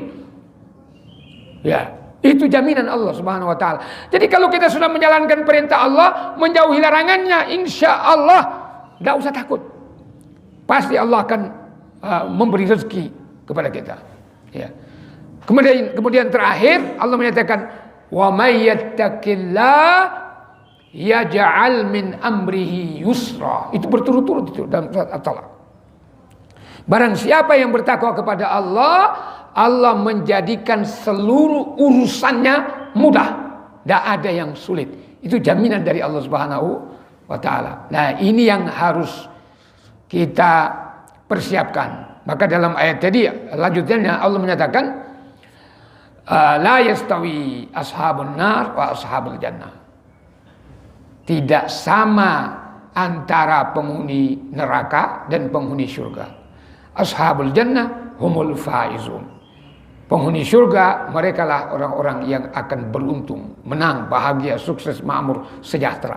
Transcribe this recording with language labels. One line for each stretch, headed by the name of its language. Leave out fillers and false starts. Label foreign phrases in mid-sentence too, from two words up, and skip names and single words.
Indonesian: Ya, itu jaminan Allah
Arabic: سبحانه وتعالى.
Indonesian: Jadi kalau kita sudah menjalankan perintah Allah, menjauhi larangannya,
Arabic: إن شاء الله
Indonesian: enggak usah takut. Pasti Allah akan memberi rezeki kepada kita. Ya. Kemudian terakhir Allah menyatakan
Arabic: ومن يتق الله يجعل من أمره يسرا.
Indonesian: Itu berturut-turut itu dalam surat At-Talaq. Barang siapa yang bertakwa kepada Allah, Allah menjadikan seluruh urusannya mudah. Tidak ada yang sulit. Itu jaminan dari Allah
Arabic: سبحانه وتعالى.
Indonesian: Nah, ini yang harus kita persiapkan. Maka dalam ayat tadi lanjutnya Allah menyatakan
Arabic: لا يستوي أصحاب النار وأصحاب الجنة.
Indonesian: Tidak sama antara penghuni neraka dan penghuni surga.
Arabic: أصحاب الجنة هم الفائزون.
Indonesian: Penghuni surga mereka lah orang-orang yang akan beruntung, menang, bahagia, sukses, makmur, sejahtera.